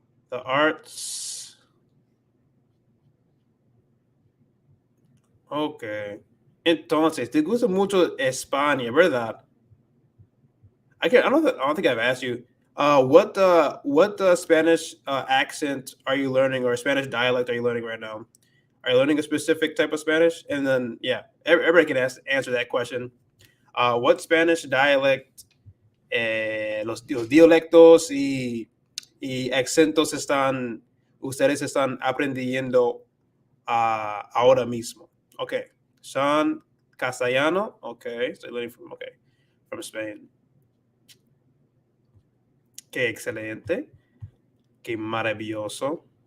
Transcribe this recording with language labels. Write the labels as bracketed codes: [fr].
[en] The arts. Ok. [es] Entonces, te gusta mucho España, ¿verdad? [en] I don't think I've asked you. What Spanish accent are you learning, or Spanish dialect are you learning right now? Are you learning a specific type of Spanish? And then, yeah, everybody can answer that question. What Spanish dialect, [es] los dialectos y acentos ustedes están aprendiendo ahora mismo? [en] Okay, Sean Castellano. Okay, so learning from Spain. [es] Qué excelente, qué maravilloso.